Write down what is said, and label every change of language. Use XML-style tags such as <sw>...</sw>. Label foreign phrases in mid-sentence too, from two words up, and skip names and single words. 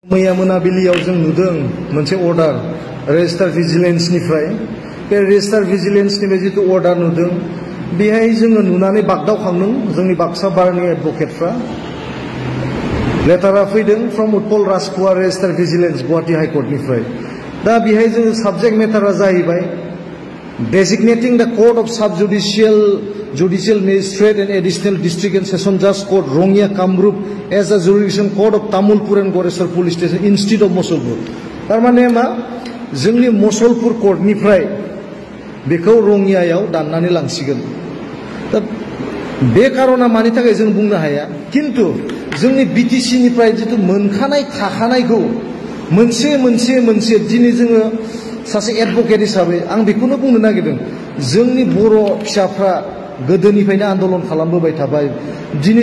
<brx>मैया मोनाबिलियाव जों नुदों मोनसे अर्डार रेजिस्टार भिजिलेन्सनिफ्राय बे रेजिस्टार भिजिलेन्सनिफ्राय जितु अर्डार नुदों बेहाय जोङो नुनानै बागदावखांदों जोंनि बाक्सा बारनि एडभकेटफ्रा लेटारा फैदों फ्रम उत्पल राजकुमार रेजिस्टार भिजिलेन्स गुवाहाटी हाइकर्टनिफ्राय दा बेहाय जोङो साबजेक्ट मेटारा जाहैबाय</brx> <en>designating the court of sub-judicial judicial magistrate and additional district and session judge court Rongya Kamrup as a jurisdiction court of Tamulpur and Goresar police station instead of Mosolpur.</en> <brx>Tarmane ma जोंनि Mosolpur court निफ्राय बेखौ रंगियायाव दाननानै लांसिगोन. दा बे कारना मानि थाखाय जों बुंनो हाया किन्तु जोंनि बीटीसी निफ्राय जितु मोनखानाय थाखानायखौ मोनसे दिनै जोङो सासे एडभकेट हिसाबै आं बेखौनो बुंनो नागिरदों जोंनि बर' फिसाफ्रा गोदोनिफ्रायनो आन्दोलन खालामबोबाय थाबाय दिनै</brx>